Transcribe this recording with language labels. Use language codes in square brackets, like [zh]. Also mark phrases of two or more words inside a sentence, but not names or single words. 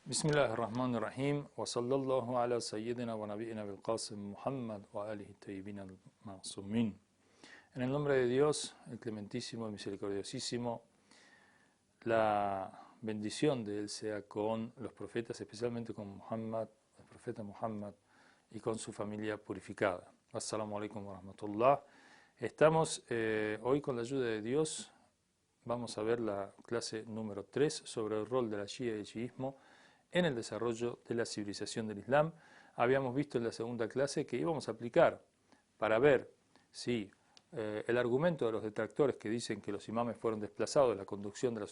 [ar] بسم الله الرحمن الرحيم وصلى الله على سيدنا ونبينا بالقاسم محمد وآله الطيبين المعصومين. [es] En el nombre de Dios, el clementísimo y misericordiosísimo, la bendición de Él sea con los profetas, especialmente con Muhammad, el profeta Muhammad, y con su familia purificada. [ar] السلام عليكم ورحمة الله. [es] Estamos hoy con la ayuda de Dios, vamos a ver la clase número 3 sobre el rol de la Shia y el chiismo en el desarrollo de la civilización del Islam. Habíamos visto en la segunda clase que íbamos a aplicar para ver si el argumento de los detractores que dicen que los imames fueron desplazados de la conducción de la